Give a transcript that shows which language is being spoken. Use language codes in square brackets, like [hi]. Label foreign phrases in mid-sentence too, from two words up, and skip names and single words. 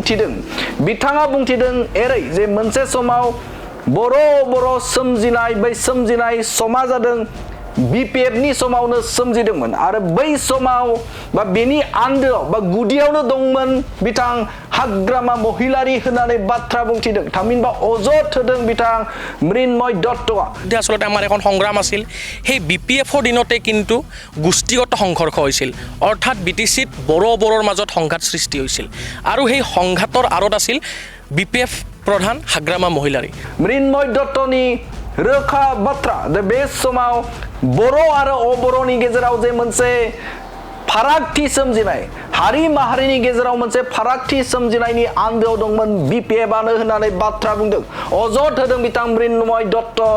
[brx] बुंथिदों एरै जे मोनसे समाव बर' सोमजिनाय बै सोमजिनाय समा जादों बीपीएफ नि समावनो सोमजिदोंमोन आरो बै समाव बा बेनि आन्दोआव बा गुदियावनो दंमोन बिथां हाग्रामा महिलारी होननानै बाथ्रा बुंथिदों थामहिनबा अजद होदों बिथां मृण्मय दत्तआ [as] আচলতে আমাৰ এখন সংগ্ৰাম আছিল সেই বিপিএফৰ দিনতে কিন্তু গোষ্ঠীগত সংঘৰ্ষ হৈছিল অৰ্থাৎ বিটিচিত বড়োৰ মাজত সংঘাত সৃষ্টি হৈছিল আৰু সেই সংঘাতৰ আৰত আছিল বিপিএফ প্ৰধান হাগ্ৰামা মহিলাৰী [brx] मृण्मय दत्तनि रोखा बाथ्रा बे समाव बर' आरो अबर'नि गेजेराव जे मोनसे फारागथि सोमजिनाय हारि माहारिनि गेजेराव मोनसे फारागथि सोमजिनायनि आन्दोआव दंमोन बीपीएफ आनो होननानै बाथ्रा बुंदों अजद होदों बिथां मृण्मय दत्त